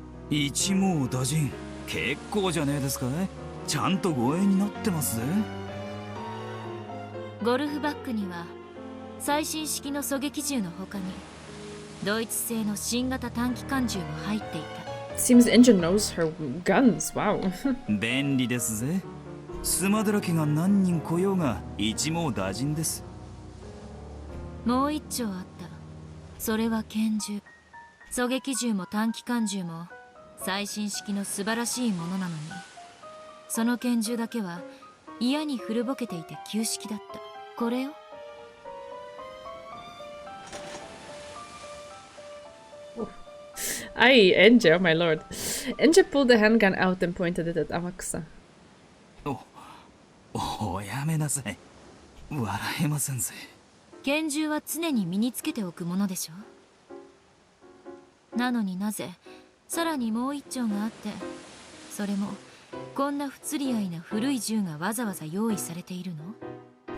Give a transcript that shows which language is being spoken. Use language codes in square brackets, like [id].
[ja] 一網打尽、結構じゃねえですか。ちゃんと護衛になってますぜ。ゴルフバッグには最新式の狙撃銃の他にドイツ製の新型短機関銃も入っていた。 [en] Seems Engine knows her guns. Wow. [ja] 便利ですぜ。スマデラ家が何人来ようが一網打尽です。もう一丁あった。それは拳銃。狙撃銃も短機関銃も最新式の素晴らしいものなのに、その拳銃だけは嫌に古ぼけていて旧式だった。これよ。 [en] Aye, Enja, oh my lord. Enja pulled the handgun out and pointed it at Amakusa. [ja] おやめなさい。笑えませんぜ。拳銃は常に身につけておくものでしょ。なのになぜさらにもう一丁があって、それもこんな不釣り合いな古い銃がわざわざ用意されているの？